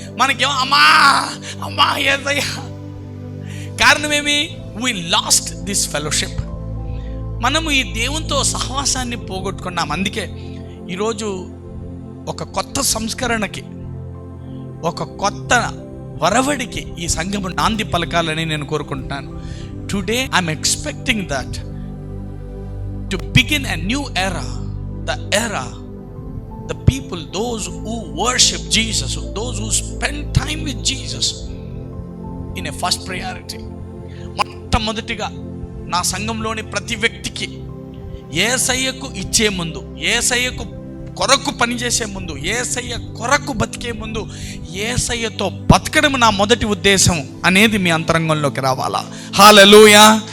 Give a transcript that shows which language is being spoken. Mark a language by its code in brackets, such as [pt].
[te] మనకేమో అమ్మా అమ్మా యేసయ్యా. కారణమేమి? [en] We lost this fellowship. [te] మనము ఈ దేవునితో సహవాసాన్ని పోగొట్టుకున్నాం. అందుకే ఈరోజు ఒక కొత్త సంస్కరణకి, ఒక కొత్త వరవడికి ఈ సంఘము నాంది పలకాలని నేను కోరుకుంటున్నాను. [en] Today I'm expecting that to begin a new era, the era, the people, those who worship Jesus, those who spend time with Jesus in a first priority. [te] మొట్టమొదటిగా నా సంఘంలోని ప్రతి వ్యక్తికి యేసయ్యకు ఇచ్చే ముందు, యేసయ్యకు కొరకు పనిచేసే ముందు, యేసయ్య కొరకు బతికే ముందు యేసయ్యతో బతకడం నా మొదటి ఉద్దేశం అనేది మీ అంతరంగంలోకి రావాలా. హల్లెలూయా.